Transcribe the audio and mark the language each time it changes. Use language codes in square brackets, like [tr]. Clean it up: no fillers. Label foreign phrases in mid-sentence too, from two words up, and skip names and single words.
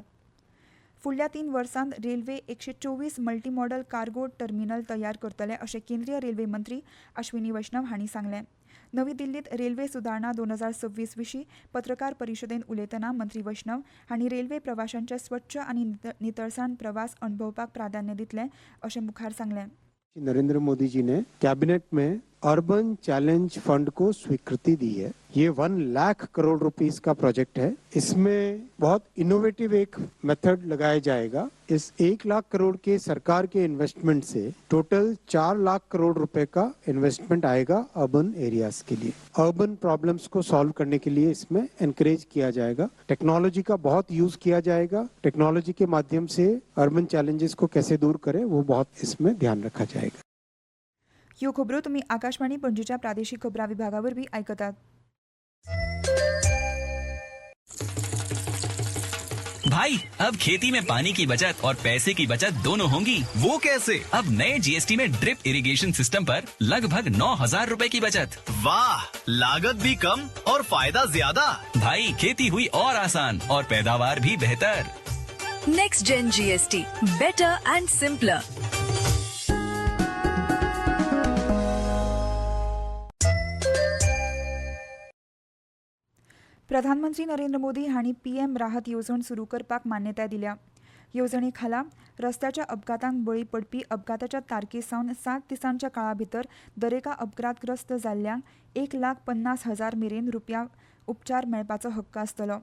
[kok] फुडल्या 3 वर्सांत रेल्वे 124 [en] multi modal cargo terminal [kok] तयार करतले अशें केंद्रीय रेल्वे मंत्री अश्विनी वैष्णव हांणी सांगलें. नवी दिल्लीत रेल्वे सुदारणा 2026 विशीं पत्रकार परिशदेंत उलयतना मंत्री वैष्णव हांणी रेल्वे प्रवाशांचे स्वच्छ आनी नितळसाण प्रवास अणभवपाक प्राधान्य दितले अशें मुखार सांगलें. [hi] नरेंद्र मोदी जी ने कैबिनेट में [en] urban challenge fund [hi] को स्वीकृति दी है. ये 1 लाख करोड़ रुपीस का प्रोजेक्ट है. इसमें बहुत इनोवेटिव एक मेथड लगाया जाएगा. इस 1 लाख करोड़ के सरकार के इन्वेस्टमेंट से टोटल 4 लाख करोड़ रुपए का इन्वेस्टमेंट आएगा [en] urban areas [hi] के लिए. [en] urban problems [hi] को सॉल्व करने के लिए इसमें एनकरेज किया जाएगा. टेक्नोलॉजी का बहुत यूज किया जाएगा. टेक्नोलॉजी के माध्यम से [en] urban challenges [hi] को कैसे दूर करें वो बहुत इसमें ध्यान रखा जाएगा. [kok] ह्यो खबरो तुमी आकाशवाणी पणजीच्या प्रादेशीक खबरां विभागावरवीं आयकतात. [hi] भाई अब खेती में पानी की बचत और पैसे की बचत दोनों होंगी। वो कैसे? अब नए जीएसटी में [en] drip irrigation system [hi] पर लगभग 9,000 रूपए की बचत। वाह, लागत भी कम और फायदा ज्यादा। भाई खेती हुई और आसान और पैदावार भी बेहतर। [en] Next Gen GST, better and simpler. [kok] प्रधानमंत्री नरेंद्र मोदी हांणी पीएम राहत येवजण सुरू करपाक मान्यताय दिल्या. येवजणे खाला रस्त्याच्या अपघातांक बळी पडपी अपघाताच्या तारखे सावन 7 दिसांच्या काळा भितर दरेका अपघातग्रस्त जाल्ल्यांक 1,50,000 मेरेन रुपया उपचार मेळपाचो हक्क आसतलो.